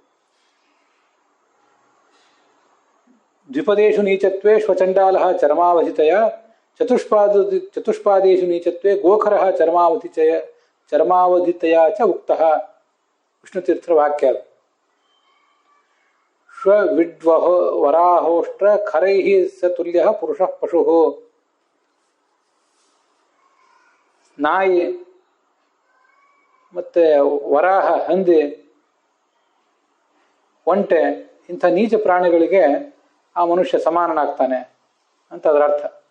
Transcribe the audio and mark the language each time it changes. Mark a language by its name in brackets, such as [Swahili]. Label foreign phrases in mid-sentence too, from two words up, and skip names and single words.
[Sanskrit] ದ್ವಿಪದೇಶು ನೀಚತ್ವೇ ಶ್ವಚಂಡಾಲ ಚರ್ಮಾವಧಿತಯ ಚತುಷ್ಪಾದೇಶು ನೀಚತ್ವೇ ಗೋಖರ ಚರ್ಮಾವಧಿತಯ ಚ ಉಕ್ತಃ. [Kannada] ವಿಷ್ಣುತೀರ್ಥರ ವಾಕ್ಯ. [Sanskrit] ಶ್ವ ವಿಡ್ವಹೋ ವರಾಹೋಷ್ಟ್ರ ಖರೈಃ ಸ ತುಲ್ಯ ಪುರುಷಃ ಪಶುಃ. [Kannada] ನಾಯಿ ಮತ್ತೆ ವರಾಹ, ಹಂದಿ, ಒಂಟೆ ಇಂಥ ನೀಚ ಪ್ರಾಣಿಗಳಿಗೆ ಆ ಮನುಷ್ಯ ಸಮಾನನಾಗ್ತಾನೆ ಅಂತ ಅದರ ಅರ್ಥ.